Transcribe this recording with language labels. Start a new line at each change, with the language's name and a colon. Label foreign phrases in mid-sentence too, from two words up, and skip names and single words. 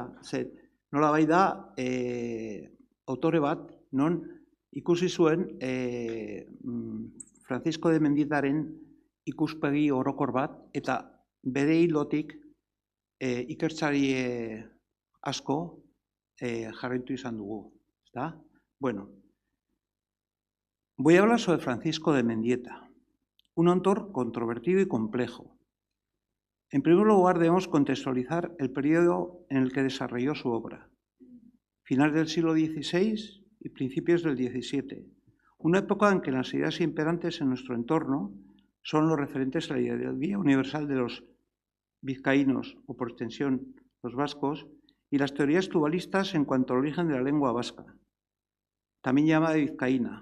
Basque: Nolabait da autore bat non ikusi zuen Francisco de Mendietaren ikuspegi orokor bat eta bere hilotik ikertzari asko jarraitu izan dugu.
Spanish: Bueno, voy a hablar sobre Francisco de Mendieta, un autor controvertido y complejo. En primer lugar, debemos contextualizar el periodo en el que desarrolló su obra. Finales del siglo XVI y principios del XVII, una época en que las ideas imperantes en nuestro entorno son los referentes a la ideología universal de los vizcaínos, o por extensión los vascos, y las teorías tubalistas en cuanto al origen de la lengua vasca, también llamada vizcaína.